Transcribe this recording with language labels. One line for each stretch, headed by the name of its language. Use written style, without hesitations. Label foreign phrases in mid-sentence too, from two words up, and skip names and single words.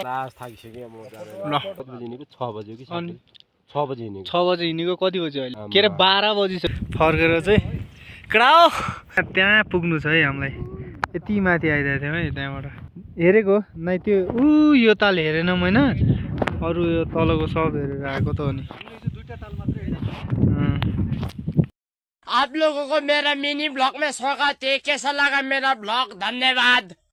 Nepali: 6 बजी हिँडेको कति बजी अहिले के अरे 12 बजी छ फर्केर चाहिँ क्राउ त्यहाँ पुग्नु छ है हामीलाई यति माथि आइदिएको थियौँ है त्यहाँबाट हेरेको नै त्यो यो ताल हेरेन होइन अरू यो तलको सब हेरेर आएको त हो नि
Hindi: आप लोगों को मेरा मिनी ब्लॉग में स्वागत है कैसा लगा मेरा ब्लॉग धन्यवाद।